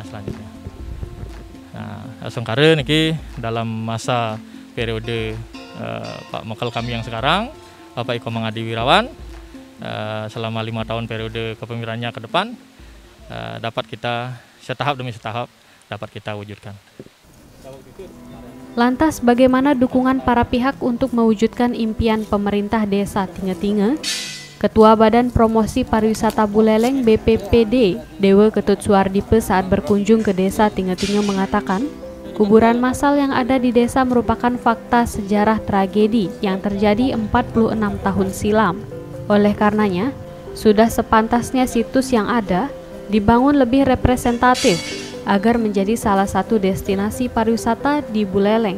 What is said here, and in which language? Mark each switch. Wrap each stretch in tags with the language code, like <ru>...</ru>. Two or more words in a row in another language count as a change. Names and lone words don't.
<id>Nah, Songkare niki dalam masa periode Pak Mokal kami yang sekarang, Bapak Iko Mangadi Wirawan, selama 5 tahun periode kepemimpinannya ke depan dapat kita setahap demi setahap dapat kita wujudkan. Lantas bagaimana dukungan para pihak untuk mewujudkan impian pemerintah Desa Tinge-Tinge? Ketua Badan Promosi Pariwisata Buleleng BPPD, Dewa Ketut Suardipe saat berkunjung ke Desa Tinge-Tinge mengatakan, kuburan massal yang ada di desa merupakan fakta sejarah tragedi yang terjadi 46 tahun silam. Oleh karenanya, sudah sepantasnya situs yang ada dibangun lebih representatif agar menjadi salah satu destinasi pariwisata di Buleleng.</id>